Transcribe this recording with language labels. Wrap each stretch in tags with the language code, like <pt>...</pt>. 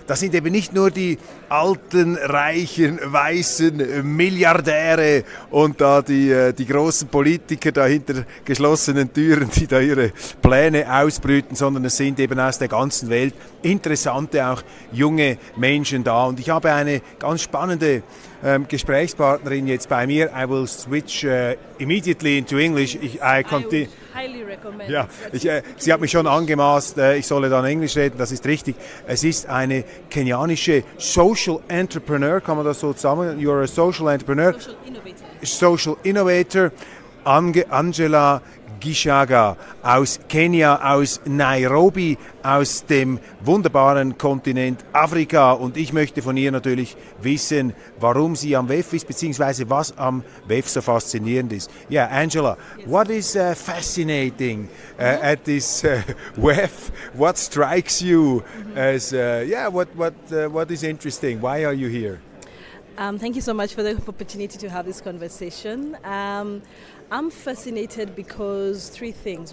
<de>Das sind eben nicht nur die alten, reichen, weißen Milliardäre und da die großen Politiker da hinter geschlossenen Türen, die da ihre Pläne ausbrüten, sondern es sind eben aus der ganzen Welt interessante, auch junge Menschen da. Und ich habe eine ganz spannende Gesprächspartnerin jetzt bei mir.</de> <en>I will switch immediately into English. I highly recommend.</en> <de>Ja, sie hat mich schon angemaßt, ich solle dann Englisch reden, das ist richtig. Es ist eine kenianische Social Entrepreneur, kann man das so zusammen?</de> <en>You're a Social Entrepreneur. Social Innovator.</en> <de>Social Innovator, Angela Gichaga aus Kenia, aus Nairobi, aus dem wunderbaren Kontinent Afrika. Und ich möchte von ihr natürlich wissen, warum sie am WEF ist, beziehungsweise was am WEF so faszinierend ist.</de> <en>Yeah, Angela, yes. What is fascinating at this WEF? What strikes you as, what is interesting? Why are you here? Thank you so much for the opportunity to have this conversation. I'm fascinated because three things.</en>